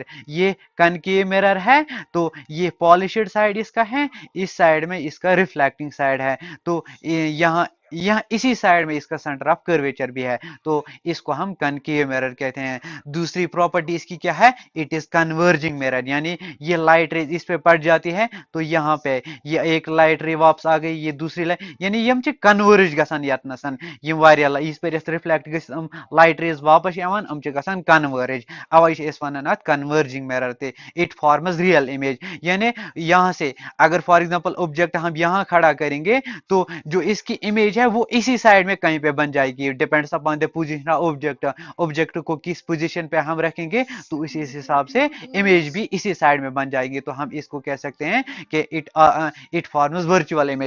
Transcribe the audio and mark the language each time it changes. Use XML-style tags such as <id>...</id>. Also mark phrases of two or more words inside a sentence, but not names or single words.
<hi>ये</hi> <en>concave mirror</en> <hi>है तो ये</hi> <en>polished side</en> <hi>इसका है, इस साइड में इसका</hi> <en>reflecting side</en> <hi>है, तो यहाँ यह इसी साइड में इसका</hi> <en>centre of curvature</en> <hi>भी है, तो इसको हम</hi> <en>concave mirror</en> <hi>कहते हैं। दूसरी प्रॉपर्टी इसकी क्या है?</hi> <en>it is converging mirror,</en> <hi>यानी ये</hi> <en>light rays</en> <hi>इस पे पड़ जाती है तो यहाँ पे ये एक</hi> <en>light ray</en> <hi>वापस आ गई, ये दूसरी लाइट, यानी</hi> <ks>यम छ कन्वर्ज गसान यतनसन, यम वारिया इस पे रिफ्लेक्ट गम</ks> <en>light rays</en> <ks>वापस यवान हम छ गसान कन्वर्ज, अवै छ अस वनान अत</ks> <en>converging mirror</en> <hi>ते।</hi> <en>it forms real image,</en> <hi>यानी यहाँ से अगर</hi> <en>for example</en> <hi>ऑब्जेक्ट हम यहाँ खड़ा करेंगे तो जो इसकी इमेज है वो इसी साइड में कहीं पे बन जाएगी,</hi> <en>depends upon the position of object.</en> <hi>ऑब्जेक्ट को किस पोजीशन पे हम रखेंगे तो इसी हिसाब से इमेज भी इसी साइड में बन जाएगी, तो हम इसको कह सकते हैं कि</hi> <en>it forms virtual image.</en>